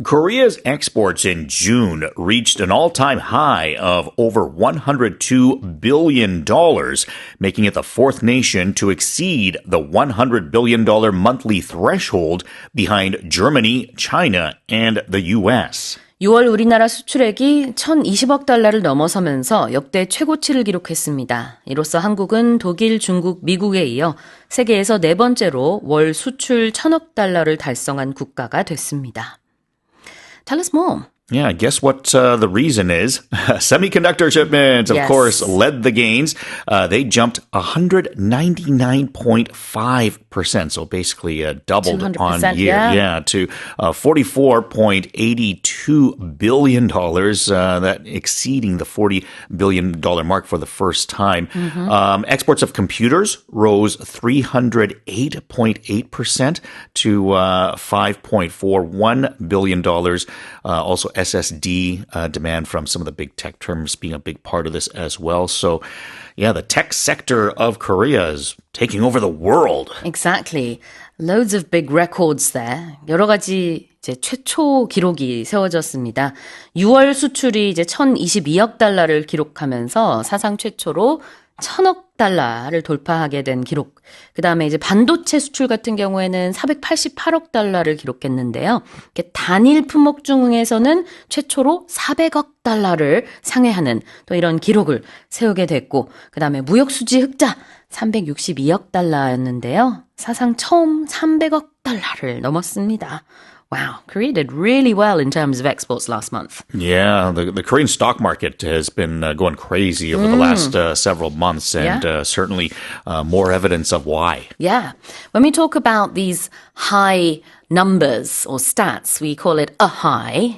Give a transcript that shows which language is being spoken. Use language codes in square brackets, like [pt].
[en] Korea's exports in June reached an all-time high of over $102 billion, making it the fourth nation to exceed the $100 billion monthly threshold behind Germany, China, and the U.S. [ko] 6월 우리나라 수출액이 1,020억 달러를 넘어서면서 역대 최고치를 기록했습니다. 이로써 한국은 독일, 중국, 미국에 이어 세계에서 네 번째로 월 수출 1,000억 달러를 달성한 국가가 됐습니다. [en] Tell us more. Yeah, guess what the reason is? Semiconductor shipments, of course, led the gains. They jumped 199.5%, so basically doubled on year. Yeah, to $44.82 billion, that exceeding the $40 billion mark for the first time. Exports of computers rose 308.8% to $5.41 billion. Also, SSD demand from some of the big tech terms being a big part of this as well. So, yeah, the tech sector of Korea is taking over the world. Exactly. Loads of big records there. [ko] 여러 가지 이제 최초 기록이 세워졌습니다. 6월 수출이 이제 1,022억 달러를 기록하면서 사상 최초로 1,000억 달러를 돌파하게 된 기록. 그 다음에 이제 반도체 수출 같은 경우에는 488억 달러를 기록했는데요. 단일 품목 중에서는 최초로 400억 달러를 상회하는 또 이런 기록을 세우게 됐고, 그 다음에 무역수지 흑자 362억 달러였는데요. 사상 처음 300억 달러를 넘었습니다. [en] Wow, Korea did really well in terms of exports last month. Yeah, the Korean stock market has been going crazy over the last several months, and certainly more evidence of why. Yeah. When we talk about these high numbers or stats, we call it a high.